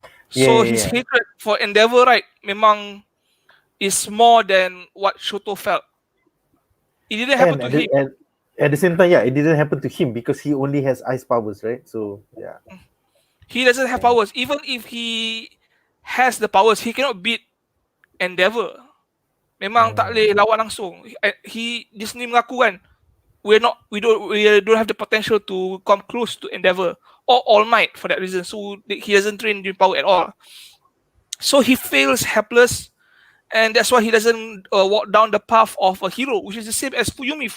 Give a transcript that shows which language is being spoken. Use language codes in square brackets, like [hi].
[en] So his hatred for Endeavor, right, memang is more than what Shoto felt. It didn't happen to him. And at the same time, it didn't happen to him because he only has ice powers, right? So yeah, he doesn't have powers. Even if he has the powers, he cannot beat Endeavor. [ms] Memang tak boleh lawan langsung. [en] Disney mengaku kan, we don't have the potential to come close to Endeavor or All Might for that reason. So he doesn't train in power at all. So he feels helpless, and that's why he doesn't walk down the path of a hero, which is the same as Fuyumi.